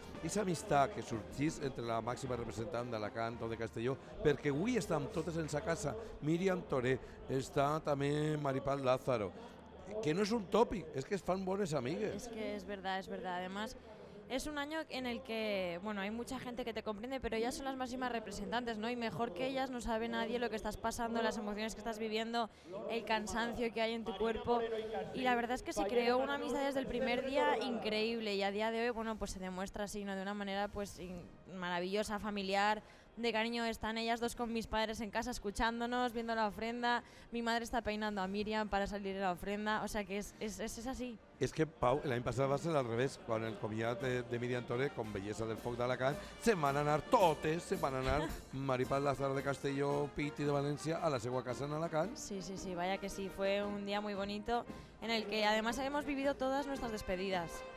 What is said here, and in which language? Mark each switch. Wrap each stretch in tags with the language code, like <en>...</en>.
<ca>Aquesta amistat que sorgís entre la màxima representant d'Alacant o de Castelló, perquè avui estan totes en sa casa. Míriam Toré, està també Maripal Lázaro, que no és un tòpic, és que es fan bones amigues.</ca> <es>Es que es verdad, es verdad. Además, es un año en el que, bueno, hay mucha gente que te comprende, pero ellas son las máximas representantes, ¿no? Y mejor que ellas no sabe nadie lo que estás pasando, las emociones que estás viviendo, el cansancio que hay en tu cuerpo. Y la verdad es que se creó una amistad desde el primer día increíble y a día de hoy, bueno, pues se demuestra así, ¿no? De una manera, pues, maravillosa, familiar, de cariño. Están ellas dos con mis padres en casa escuchándonos, viendo la ofrenda. Mi madre está peinando a Miriam para salir de la ofrenda. O sea que es así.</es> <ca>És que, Pau, l'any passat va ser al revés, quan el comiat de Míriam Toré, com Bellesa del Foc d'Alacant, se'n van anar totes, se'n van anar Maripal Lázaro de Castelló, Piti de València, a la seva casa en Alacant.</ca> <es>Sí, sí, sí, vaya que sí. Fue un día muy bonito en el que además hemos vivido todas nuestras despedidas.</es>